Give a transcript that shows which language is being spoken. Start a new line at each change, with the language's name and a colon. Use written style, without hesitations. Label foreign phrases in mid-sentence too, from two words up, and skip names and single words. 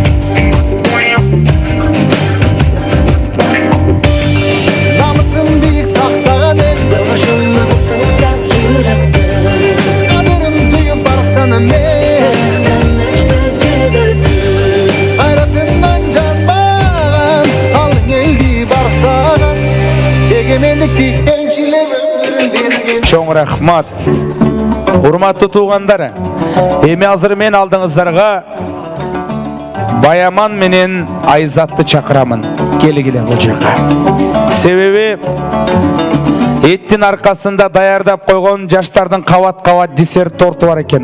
Kazakh: Намысын биік сақтаған ел, қадырын тұйып арықтанам қайратынан жанбаған, қалың елді бақтаған, егемендікті еншілеп өмірін берген.
Kyrgyz: Чоң рахмат. Урматтуу туугандар, эми азыр мен алдыңыздарға Баяман менен Айзатты чакырамын. Келгиле бул жака. Себеби эттин аркасында даярдап койгон жаштардын кабат-кабат десерт торту бар экен.